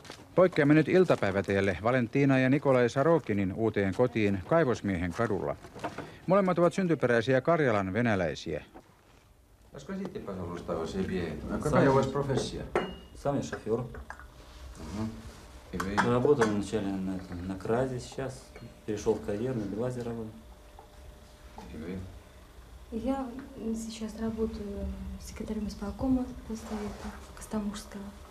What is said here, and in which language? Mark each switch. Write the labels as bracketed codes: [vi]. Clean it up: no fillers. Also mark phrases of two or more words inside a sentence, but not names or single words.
[fi] Poikkeamme nyt iltapäivätielle Valentina ja Nikolai Sarokinin uuteen kotiin Kaivosmiehen kadulla. Molemmat ovat syntyperäisiä Karjalan venäläisiä. [ru] Расскажите, пожалуйста, о себе. Какая у вас профессия? Сам я шофер. Работал вначале на КРАЗе, сейчас перешел в карьер, на БелАЗе работаю. Я сейчас работаю секретарем исполкома Постсовета Костомукского.